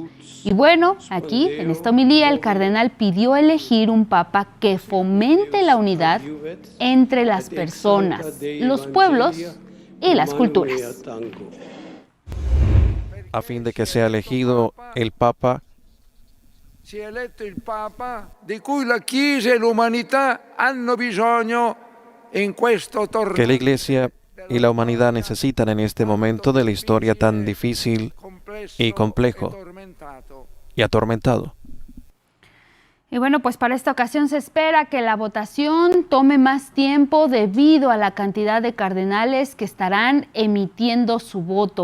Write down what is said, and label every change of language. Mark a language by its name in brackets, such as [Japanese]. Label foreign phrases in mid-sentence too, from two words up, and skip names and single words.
[Spanish] Y bueno, aquí, en esta homilía, el cardenal pidió elegir un papa que fomente la unidad entre las personas, los pueblos y las culturas. A fin de que sea elegido el papa [Italian] si è eletto il Papa di cui la Chiesa e l'umanità hanno bisogno in questo torneo. [Spanish] Que la Iglesia y la humanidad necesitan en este momento de la historia tan difícil y complejo y atormentado. Y bueno, pues para esta ocasión se espera que la votación tome más tiempo debido a la cantidad de cardenales que estarán emitiendo su voto.